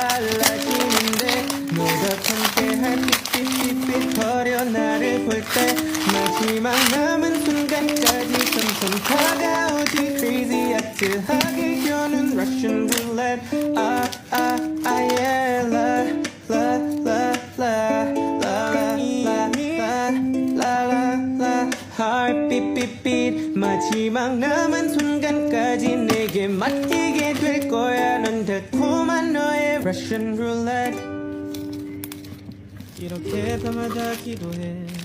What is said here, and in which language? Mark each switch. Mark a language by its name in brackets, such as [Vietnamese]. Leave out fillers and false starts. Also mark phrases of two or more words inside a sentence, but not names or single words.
[Korean] 빨라지는데 너가 함께할 삐삐삐삐 거려 나를 볼 때 마지막 남은 순간까지 점점 다가오지 crazy 아트하게 roulette. Yeah, la la la la la la la la la. [English] Heart beat beat beat. [Korean] 마지막 남은 순간까지 내게 맡기게 될 거야. 넌 달콤한 너의 [English] Russian roulette. [Korean] 이렇게 밤마다 기도해.